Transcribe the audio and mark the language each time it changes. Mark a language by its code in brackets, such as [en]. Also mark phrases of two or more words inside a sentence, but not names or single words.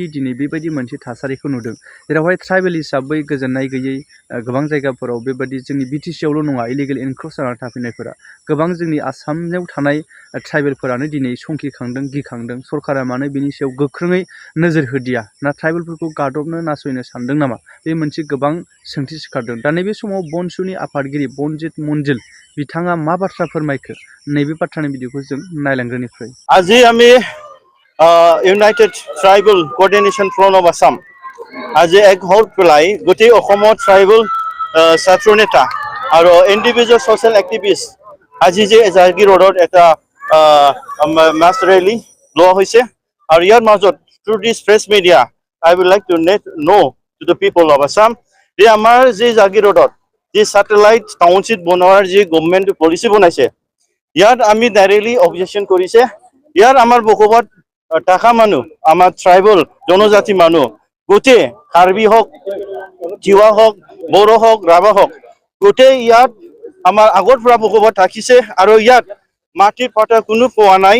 [brx] दिनै बेबायदि मोनसे थासारिखौ नुदों जेरावहाय ट्राइबेल हिसाबै गोजोननाय गैयै गोबां जायगाफोराव बेबायदि जोंनि बिटिसिआवल' नङा [en] illegal encroach [brx] जानानै थाफैनायफोरा गोबां जोंनि आसामाव थानाय ट्राइबेलफोरानो दिनै संखिखांदों गिखांदों सरकारा मानो बिनि सायाव गोख्रोङै नोजोर होदिया ना ट्राइबेलफोरखौ गादबनो नासयनो सानदों नामा बे मोनसे गोबां सोंथि सिखारदों दा नैबे समाव बनसुनि आफादगिरि बनजित मन्जिल बिथाङा मा बाथ्रा फोरमायखो नैबे बाथ्रानि भिडिअखौ जों नायलांग्रोनिफ्राय [as] আজি আমি ইউনাইটেড ট্ৰাইবেল কোঅৰ্ডিনেশ্যন ফ্ৰণ্ট অফ আছাম আজি এক হৈ পেলাই গোটেই অসমৰ ট্ৰাইবেল ছাত্ৰ নেতা আৰু [en] individual social activist [as] আজি যে জাগীৰ ৰোডত এটা [en] mass rally [as] লোৱা হৈছে আৰু ইয়াৰ মাজত [en] through this press media I would like to know to the people of Assam [as] যে আমাৰ যি জাগীৰ ৰোডত যি [en] satellite township [as] বনোৱাৰ যি গভৰ্ণমেণ্টে পলিচি বনাইছে ইয়াত আমি [en] directly objection [as] কৰিছে ইয়াৰ আমাৰ বসবাত টাকা মানুহ আমাৰ ট্ৰাইবেল জনজাতি মানুহ গোটেই কাৰ্বি হওক তিৱা হওক বড়ো হওক ৰাভা হওক গোটেই ইয়াত আমাৰ আগৰ পৰা বসবাত থাকিছে আৰু ইয়াত মাটিৰ পাটা কোনো পোৱা নাই